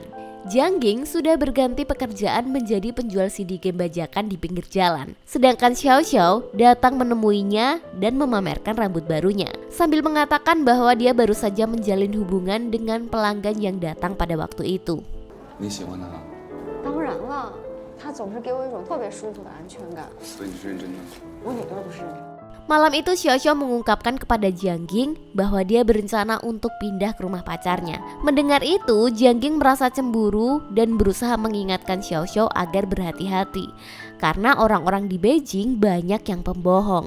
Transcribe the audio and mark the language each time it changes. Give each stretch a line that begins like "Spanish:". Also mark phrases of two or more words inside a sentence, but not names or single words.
Indonesian: Jiang Qing sudah berganti pekerjaan menjadi penjual CD game bajakan di pinggir jalan. Sedangkan Xiao Xiao datang menemuinya dan memamerkan rambut barunya, sambil mengatakan bahwa dia baru saja menjalin hubungan dengan pelanggan yang datang pada waktu itu.
Chinese: 你喜欢他？当然了，他总是给我一种特别舒服的安全感。所以你是认真的？我哪段不是？
Indonesian: Malam itu Xiao Xiao mengungkapkan kepada Jiang Qing bahwa dia berencana untuk pindah ke rumah pacarnya. Mendengar itu, Jiang Qing merasa cemburu dan berusaha mengingatkan Xiao Xiao agar berhati-hati karena orang-orang di Beijing banyak yang pembohong.